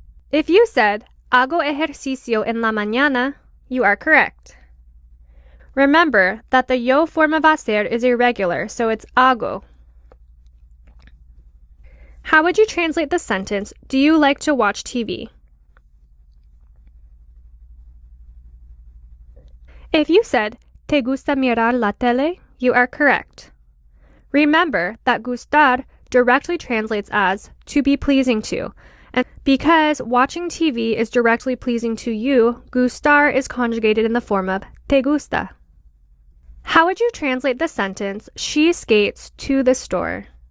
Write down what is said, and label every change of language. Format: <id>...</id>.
<en>If you said,</en> <es>hago ejercicio en la mañana,</es> <en>you are correct. Remember that the yo form of hacer is irregular, so it's hago. How would you translate the sentence, do you like to watch TV? If you said,</en> <es>¿te gusta mirar la tele?</es> <en>You are correct. Remember that gustar directly translates as to be pleasing to, and because watching TV is directly pleasing to you, gustar is conjugated in the form of te gusta. How would you translate the sentence, she skates to the store?</en>